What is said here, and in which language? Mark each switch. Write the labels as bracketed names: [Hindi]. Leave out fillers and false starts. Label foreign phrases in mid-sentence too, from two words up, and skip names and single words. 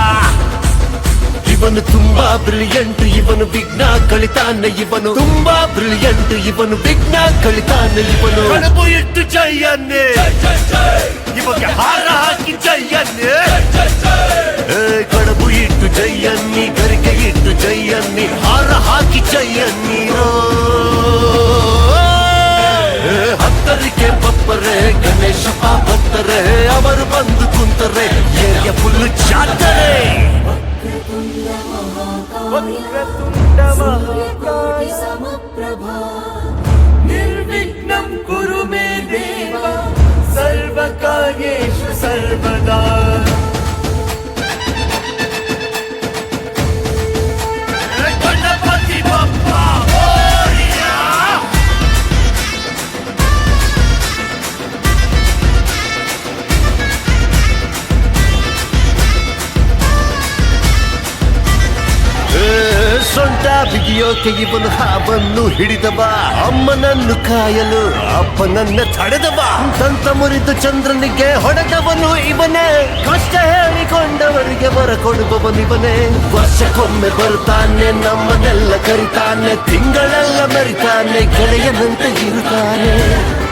[Kannada] ಇವನು ತುಂಬಾ ಬ್ರಿಲಿಯಂಟ್ ಇವನು ವಿಘ್ನ ಕಳಿತಾನೆ ಇವನು ತುಂಬಾ ಬ್ರಿಲಿಯಂಟ್ ಇವನು ವಿಘ್ನ ಕಳಿತಾನೆ ಇವನು ಕಡುಬು ಇಟ್ಟು ಜಯನ್ನೇ ಇವಾಗ ಹಾರ ಹಾಕಿ ಜಯನ್ನೇ ಕಡುಬು ಇಟ್ಟು ಜಯನ್ನಿ ಗರಿಕೆ ಇಟ್ಟು ಜಯನ್ನಿ ಹಾರ ಹಾಕಿ ಜಯನ್ನೀರೋ ಹತ್ತರಿಕೆ ಬಪ್ಪರೆ ಗಣೇಶಪ್ಪ ಬತ್ತರೆ ಅವರು ಬಂದು ಕುಂತರೆ [English] area full [Kannada] ಜಾತರೆ [Sanskrit] वक्रतुण्ड महाकाय समप्रभा निर्विघ्नं कुरु मे देव सर्वकार्येषु सर्वदा [Marathi] गणपति बप्पा मोरया [Kannada] ಸೊಂಟ ಬಿಗಿಯೋಕೆ ಇವನು ಹಾವನ್ನು ಹಿಡಿದವ ಅಮ್ಮನನ್ನು ಕಾಯಲು ಅಪ್ಪನನ್ನ ತಡೆದವ ದಂತ ಮುರಿದು ಚಂದ್ರನಿಗೆ ಹೊಡೆದವನು ಇವನೇ ಕಷ್ಟ ಹೇಳಿಕೊಂಡವರಿಗೆ ಬರ ಕೊಡುವವನಿವನೇ ವರ್ಷಕ್ಕೊಮ್ಮೆ ಬರ್ತಾನೆ ನಮ್ಮನ್ನೆಲ್ಲ ಕರಿತಾನೆ ತಿಂಗಳೆಲ್ಲ ಮೆರಿತಾನೆ ಗೆಳೆಯನಂತೆ ಇರುತ್ತಾನೆ